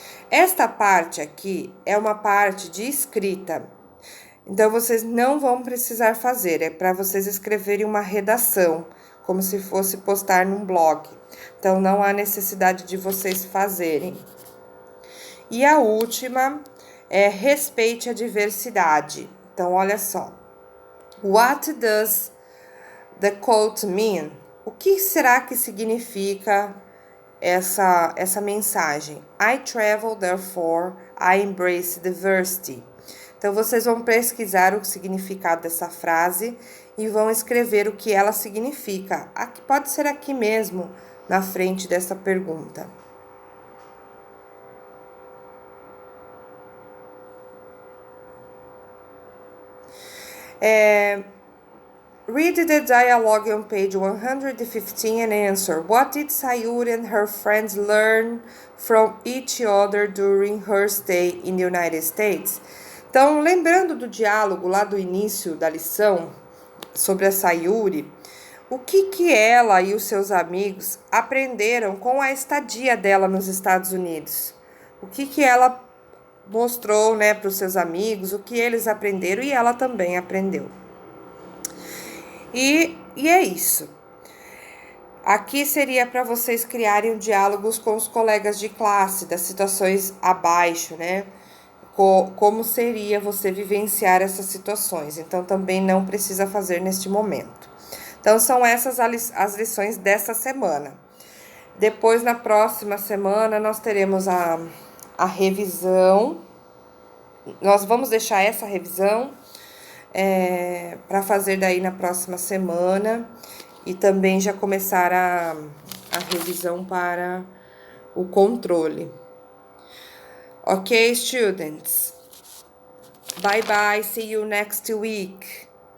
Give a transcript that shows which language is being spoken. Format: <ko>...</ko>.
<pt>Esta parte aqui é uma parte de escrita, então vocês não vão precisar fazer, é para vocês escreverem uma redação, como se fosse postar num blog. Então, não há necessidade de vocês fazerem. E a última é respeite a diversidade. Então, olha só.</pt> <en>What does the quote mean?</en> <pt>O que será que significa essa mensagem?</pt> <en>I travel, therefore I embrace diversity.</en> <pt>Então, vocês vão pesquisar o significado dessa frase e vão escrever o que ela significa. Aqui, pode ser aqui mesmo, na frente dessa pergunta.</pt> <en>Read the dialogue on page 115 and answer. What did Sayuri and her friends learn from each other during her stay in the United States?</en> <pt>Então, lembrando do diálogo lá do início da lição sobre a Sayuri, o que ela e os seus amigos aprenderam com a estadia dela nos Estados Unidos. O que ela mostrou, né, para os seus amigos, o que eles aprenderam e ela também aprendeu. E é isso. Aqui seria para vocês criarem diálogos com os colegas de classe, das situações abaixo, né? Como seria você vivenciar essas situações. Então, também não precisa fazer neste momento. Então, são essas as lições dessa semana. Depois, na próxima semana, nós teremos a revisão. Nós vamos deixar essa revisão para fazer daí na próxima semana. E também já começar a revisão para o controle.</pt> <en>Ok, students? Bye bye, see you next week.</en>